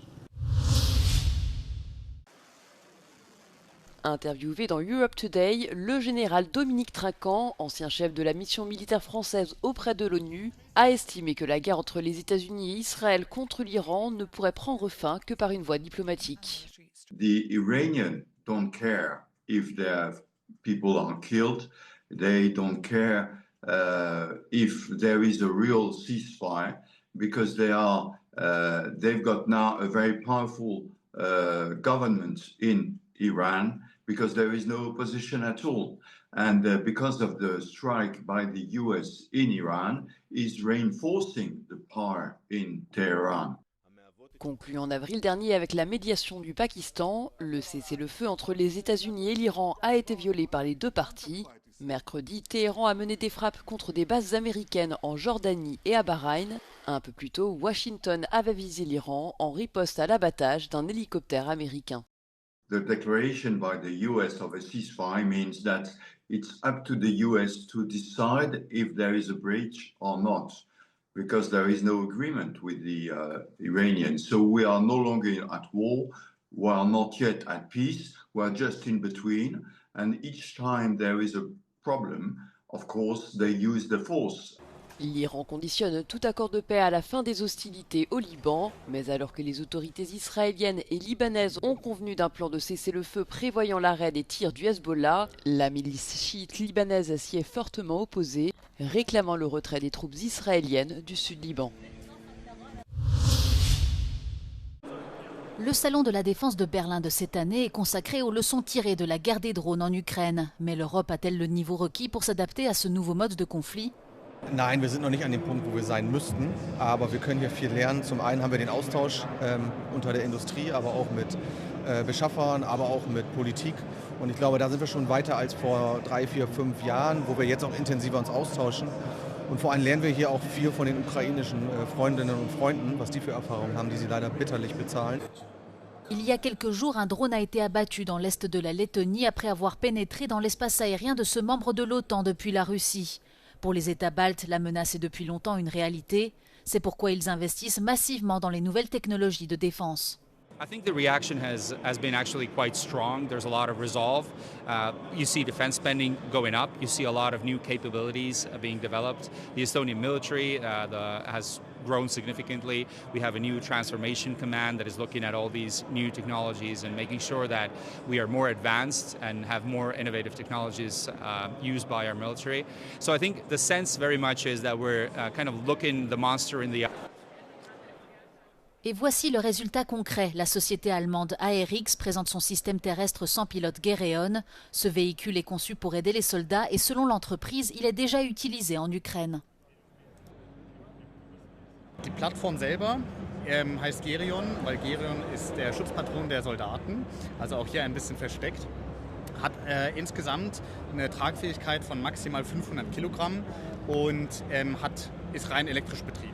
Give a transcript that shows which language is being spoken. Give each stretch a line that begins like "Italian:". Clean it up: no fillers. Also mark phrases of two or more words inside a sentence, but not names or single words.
French: Interviewé dans Europe Today, le général Dominique Trinquant, ancien chef de la mission militaire française auprès de l'ONU, a estimé que la guerre entre les États-Unis et Israël contre l'Iran ne pourrait prendre fin que par une voie diplomatique.
English: The Iranians don't care if their people are killed. They don't care if there is a real ceasefire because they've got now a very powerful government in Iran because there is no opposition at all. And because of the strike by the US in Iran is reinforcing the power in Tehran.
French: Conclu en avril dernier avec la médiation du Pakistan, le cessez-le-feu entre les États-Unis et l'Iran a été violé par les 2 parties. Mercredi, Téhéran a mené des frappes contre des bases américaines en Jordanie et à Bahreïn. Un peu plus tôt, Washington avait visé l'Iran en riposte à l'abattage d'un hélicoptère américain.
English: The declaration by the US of a ceasefire means that it's up to the US to decide if there is a breach or not, because there is no agreement with the Iranians. So we are no longer at war, we are not yet at peace, we are just in between, and each time there is a problem, of course, they use the force.
French: L'Iran conditionne tout accord de paix à la fin des hostilités au Liban, mais alors que les autorités israéliennes et libanaises ont convenu d'un plan de cessez-le-feu prévoyant l'arrêt des tirs du Hezbollah, la milice chiite libanaise s'y est fortement opposée, réclamant le retrait des troupes israéliennes du Sud-Liban. Le salon de la défense de Berlin de cette année est consacré aux leçons tirées de la guerre des drones en Ukraine. Mais l'Europe a-t-elle le niveau requis pour s'adapter à ce nouveau mode de conflit ?
German: Nein, wir sind noch nicht an dem Punkt, wo wir sein müssten, aber wir können hier viel lernen. Zum einen haben wir den Austausch unter der Industrie, aber auch mit Beschaffern, aber auch mit Politik. Und ich glaube, da sind wir schon weiter als vor 3, 4, 5 Jahren, wo wir jetzt auch intensiver uns austauschen. Und vor allem lernen wir hier auch viel von den ukrainischen Freundinnen und Freunden, was die für Erfahrungen haben, die sie leider bitterlich bezahlen.
French: Il y a quelques jours, un drone a été abattu dans l'est de la Lettonie après avoir pénétré dans l'espace aérien de ce membre de l'OTAN depuis la Russie. Pour les États baltes, la menace est depuis longtemps une réalité. C'est pourquoi ils investissent massivement dans les nouvelles technologies de défense.
English: I think the reaction has been actually quite strong. There's a lot of resolve. You see defense spending going up. You see a lot of new capabilities being developed. The Estonian military has grown significantly. We have a new transformation command that is looking at all these new technologies and making sure that we are more advanced and have more innovative technologies used by our military. So I think the sense very much is that we're kind of looking the monster in the eye.
French: Et voici le résultat concret. La société allemande ARX présente son système terrestre sans pilote Gereon. Ce véhicule est conçu pour aider les soldats et selon l'entreprise, il est déjà utilisé en Ukraine.
German: Die Plattform selber heißt Gereon, weil Gereon ist der Schutzpatron der Soldaten, also auch hier ein bisschen versteckt. Hat insgesamt eine Tragfähigkeit von maximal 500 Kilogramm und ist rein elektrisch betrieben.